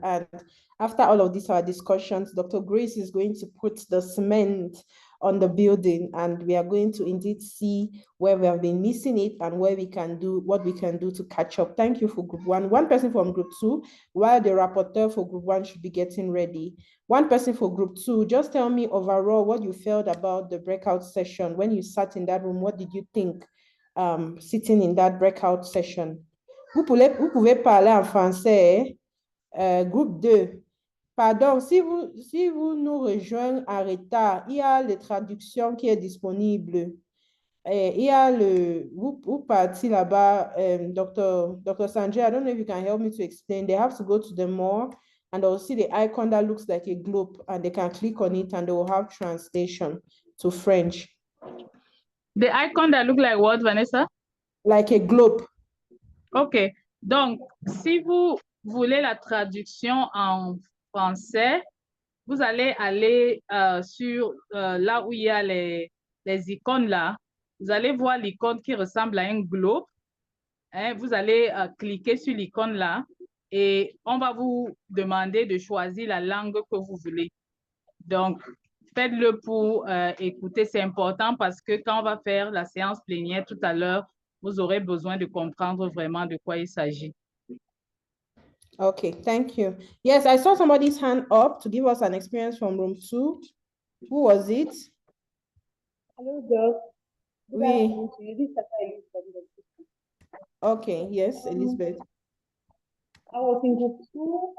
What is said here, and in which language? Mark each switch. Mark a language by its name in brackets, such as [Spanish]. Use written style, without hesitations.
[English] And after all of these our discussions, Dr. Grace is going to put the cement on the building, and we are going to indeed see where we have been missing it and where we can do what we can do to catch up. Thank you for group 1. One person from group 2, while the rapporteur for group 1 should be getting ready. One person for group 2, just tell me overall what you felt about the breakout session. When you sat in that room, what did you think sitting in that breakout session? [French] Vous pouvez parler en français, groupe 2. Pardon, si vous nous rejoignez en retard, il y a les traductions qui est disponible. Il y a vous partez là-bas, Dr. [English] Sanjay, I don't know if you can help me to explain. They have to go to the more, and they'll see the icon that looks like a globe, and they can click on it, and they will have translation to French. The icon that look like what, Vanessa? Like a globe. OK. [French] Donc, si vous voulez la traduction en français, vous allez aller sur là où il y a les icônes là. Vous allez voir l'icône qui ressemble à un globe. Hein, vous allez cliquer sur l'icône là et on va vous demander de choisir la langue que vous voulez. Donc, faites-le pour écouter. C'est important parce que quand on va faire la séance plénière tout à l'heure, vous aurez besoin de comprendre vraiment de quoi il s'agit. [English] Okay, thank you. Yes, I saw somebody's hand up to give us an experience from room 2. Who was it? Hello, Doc. [French] Oui. [English] This is Okay, yes, Elizabeth. I was in group 2.